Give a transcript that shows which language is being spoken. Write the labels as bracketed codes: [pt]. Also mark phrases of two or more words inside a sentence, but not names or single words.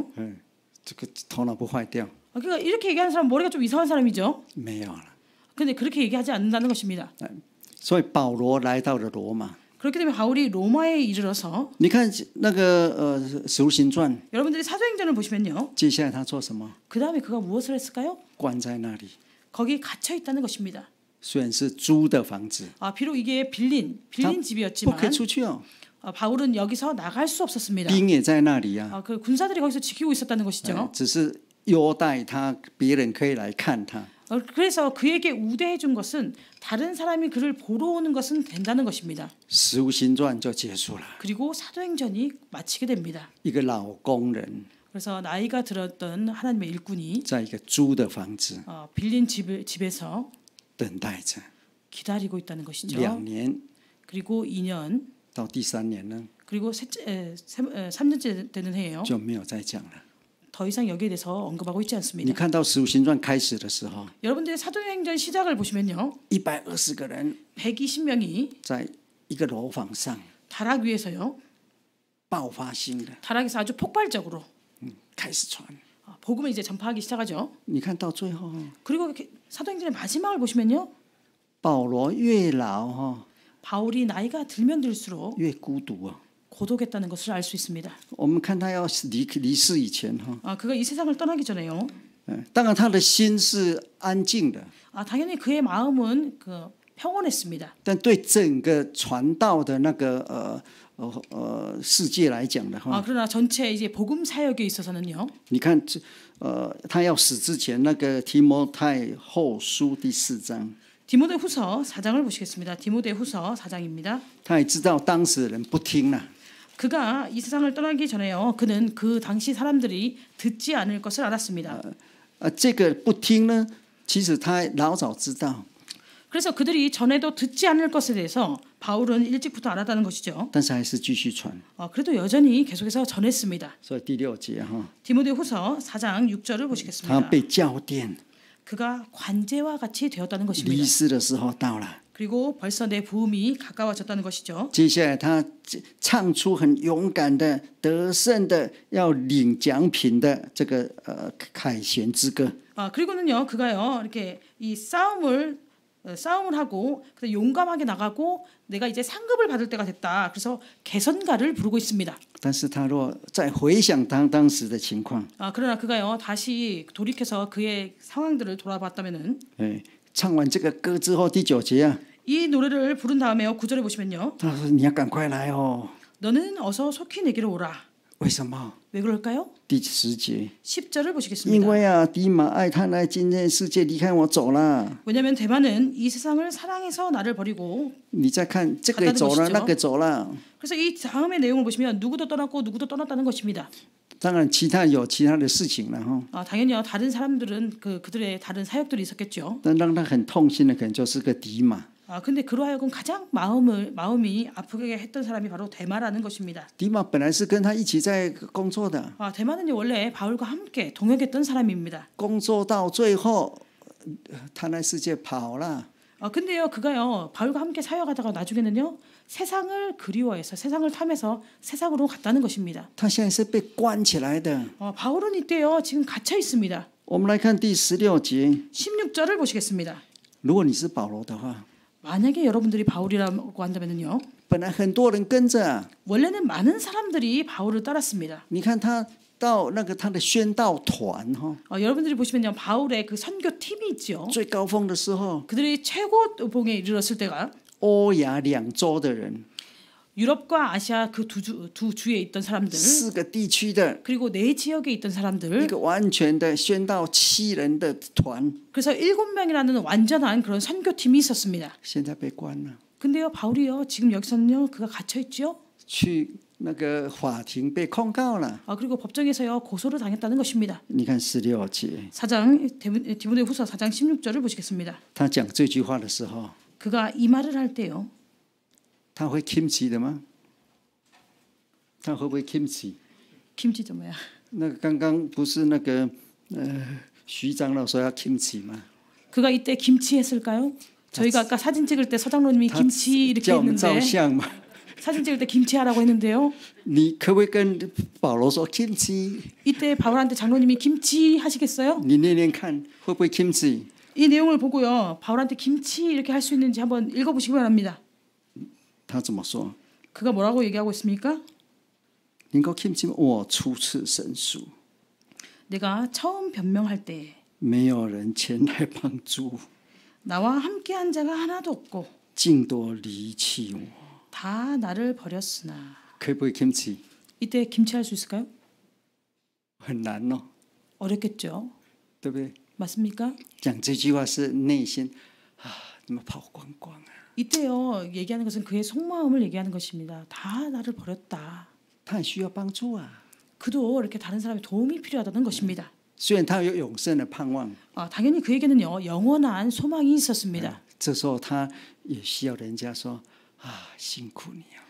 [zh] 这个头脑不坏掉？ [ko] 그러니까 이렇게 얘기하는 사람 머리가 좀 이상한 사람이죠. [zh] 没有了。 [ko] 근데 그렇게 얘기하지 않는다는 것입니다. [zh] 所以保罗来到了罗马。 [ko] 그렇기 때문에 바울이 로마에 이르러서 [zh] 你看那个使徒行传， [ko] 여러분들이 사도행전을 보시면요. [zh] 接下来他做什么？ [ko] 그 다음에 그가 무엇을 했을까요? [zh] 关在那里， [ko] 거기 갇혀 있다는 것입니다. [zh] 虽然是租的房子， [ko] 비록 이게 빌린 [zh] 不可以 [ko] 집이었지만 [zh] 出去哦， [ko] 바울은 여기서 나갈 수 없었습니다. [zh] 兵也在那里啊。 [ko] 그 군사들이 거기서 지키고 있었다는 것이죠. [zh] 只是优待他，别人可以来看他。 [ko] 그래서 그에게 우대해 준 것은 다른 사람이 그를 보러 오는 것은 된다는 것입니다. [zh] 使徒行传就结束了， [ko] 그리고 사도행전이 마치게 됩니다. [zh] 一个老工人 [ko] 그래서 나이가 들었던 하나님의 일꾼이 [zh] 在一个租的房子 [ko] 빌린 집에서 [zh] 等待着， [ko] 기다리고 있다는 것이죠. [zh] 2年 [ko] 그리고 2년 [zh] 到第3年呢， [ko] 그리고 3년째 되는 해예요. [zh] 就没有再讲了。 [ko] 더 이상 여기에 대해서 언급하고 있지 [zh] 你 [ko] 않습니다. [zh] 看到使徒行传开始的时候， [ko] 여러분들의 사도행전 시작을 보시면요. [zh] 120个人 [ko] 120명이 [zh] 在一个楼房上， [ko] 다락 위에서요. [zh] 爆发性的 [ko] 타락에서 아주 폭발적으로 [zh] 开始传。 [ko] 복음을 이제 전파하기 시작하죠. [zh] 你看到最后， [ko] 그리고 이렇게 사도행전의 마지막을 보시면요. [zh] 保罗越老哈， [ko] 바울이 나이가 들면 들수록 [zh] 越孤独啊。 [ko] 고독했다는 것을 알 수 있습니다. [zh] 我们看他要离世以前哈， [ko] 그가 이 세상을 떠나기 전에요. [zh] 当然他的心是安静的， [ko] 당연히 그의 마음은 그 평온했습니다. [zh] 但对整个传道的那个世界来讲的话， [ko] 그러나 전체 이제 복음 사역에 있어서는요. [zh] 你看他要死之前那个提摩太后书第4章， [ko] 디모데후서 4장을 보시겠습니다. 디모데후서 4장입니다. [zh] 他也知道当时的人不听了。 [ko] 그가 이 세상을 떠나기 전에요. 그는 그 당시 사람들이 듣지 않을 것을 알았습니다. [zh] 这个不听呢，其实他老早知道， [ko] 그래서 그들이 전에도 듣지 않을 것에 대해서 바울은 일찍부터 알았다는 것이죠. [zh] 但是还是继续传。 [ko] 그래도 여전히 계속해서 전했습니다. [zh] 所以第6节哈， [ko] 디모데후서 4장 6절을 [zh] 他 [ko] 보시겠습니다. [zh] 被教电， [ko] 그가 관제와 같이 되었다는 것입니다. [zh] 离世的时候到了。 [ko] 그리고 벌써 내 부음이 가까워졌다는 것이죠. [zh] 接下来他唱出很勇敢的、得胜的、要领奖品的这个凯旋之歌。 [ko] 그리고는요, 그가요 이렇게 이 싸움을 하고 용감하게 나가고 내가 이제 상급을 받을 때가 됐다. 그래서 개선가를 부르고 있습니다. [zh] 但是他若再回想当时的情况， [ko] 그러나 그가요 다시 돌이켜서 그의 상황들을 돌아봤다면은 [zh] 唱完这个歌之后，第9节啊， [ko] 이 노래를 부른 다음에요 9절에 보시면요. [zh] 他说你要赶快来哦。 [ko] 너는 어서 속히 내게로 오라. [zh] 为什么？ [ko] 왜 그럴까요? [zh] 第10节， [ko] 10절을 [zh] 因 [ko] 보시겠습니다. [zh] 为啊，迪马爱贪爱今天世界，离开我走了。 [ko] 왜냐하면 대만은 이 세상을 사랑해서 나를 버리고 [zh] 你再看这个也走了，那个走了。 [ko] 그래서 이 다음의 내용을 보시면 누구도 떠났고 누구도 떠났다는 것입니다. [zh] 当然，有其他的事情了哈。 [ko] 당연히요. 다른 사람들은 그들의 다른 사역들이 있었겠죠. [zh] 但让他很痛心的，可能就是个迪马。 [ko] 근데 그로 하여금 가장 마음이 아프게 했던 사람이 바로 대마라는 것입니다. [zh] 迪马本来是跟他一起在工作的， [ko] 대마는 원래 바울과 함께 동역했던 사람입니다. [zh] 工作到最后，贪爱世界跑了。 [ko] 근데요, 그가요 바울과 함께 사역하다가 나중에는요 세상을 그리워해서 세상을 탐해서 세상으로 갔다는 것입니다. [zh] 他现在是被关起来的。 [ko] 바울은 이때요 지금 갇혀 있습니다. [zh] 我们来看第16节， [ko] 16절을 보시겠습니다. [zh] 如果你是保罗的话， [ko] 만약에 여러분들이 바울이라고 한다면요, [zh] 本来很多人跟着， [ko] 원래는 많은 사람들이 바울을 따랐습니다. [zh] 你看他到那个他的宣道团哈， [ko] 여러분들이 보시면요, 바울의 그 선교 팀이 있죠. [zh] 最高峰的时候， [ko] 그들이 최고봉에 이르렀을 때가 [zh] 欧亚2州的人， [ko] 유럽과 아시아 그 두 주에 있던 사람들, [zh] 4 个地区的 [ko] 그리고 네 지역에 있던 [zh] 一 [ko] 사람들, [zh] 个完全的宣道7人的团， [ko] 그래서 7명이라는 완전한 그런 선교팀이 있었습니다. [zh] 现在被关了， [ko] 근데요, 바울이요 지금 여기서는요 그가 갇혀 있죠. [zh] 去那个法庭被控告了。 [ko] 그리고 법정에서요 고소를 당했다는 것입니다. [zh] 你看16节， [ko] 4장 디모데후서 4장 16절을 보시겠습니다. [zh] 他讲这句话的时候， [ko] 그가 이 말을 할 때요, [zh] 他会 kimchi 的吗？他会不会 kimchi？ [ko] 김치죠 뭐야? [zh] 那个刚刚不是那个徐长老说要 kimchi 吗？ [ko] 그가 이때 김치 했을까요? 저희가 아까 사진 찍을 때 서장로님이 김치 이렇게 [zh] 叫我们照 [ko] 했는데 [zh] 相嘛。 [ko] 사진 찍을 때 김치 하라고 했는데요. [zh] 你可不可以跟保罗说 kimchi？ [ko] 이때 바울한테 장로님이 김치 하시겠어요? [zh] 你念念看会不会 kimchi？ [ko] 이 내용을 보고요, 바울한테 김치 이렇게 할 수 있는지 한번 읽어보시기 바랍니다. [zh] 他怎么说？ [ko] 그가 뭐라고 얘기하고 있습니까? [zh] 能够 kimchi？ 我初次申诉， [ko] 내가 처음 변명할 때 [zh] 没有人前来帮助， [ko] 나와 함께한 자가 하나도 없고 [zh] 尽都离弃我。 [ko] 다 나를 버렸으나. [zh] 可不可以 kimchi？ [ko] 이때 김치 할 수 있을까요? [zh] 很难哦， [ko] 어렵겠죠. [zh] 对不对？ [ko] 맞습니까? [zh] 讲这句话是内心怎么跑光光啊？ [ko] 이때요 얘기하는 것은 그의 속마음을 얘기하는 것입니다. 다 나를 버렸다. [zh] 他很需要帮助啊。 [ko] 그도 이렇게 다른 사람의 도움이 필요하다는 것입니다. [zh] 虽然他有永生的盼望， [ko] 당연히 그에게는요 영원한 소망이 있었습니다. [zh] 这时候他也需要人家说辛苦你啊。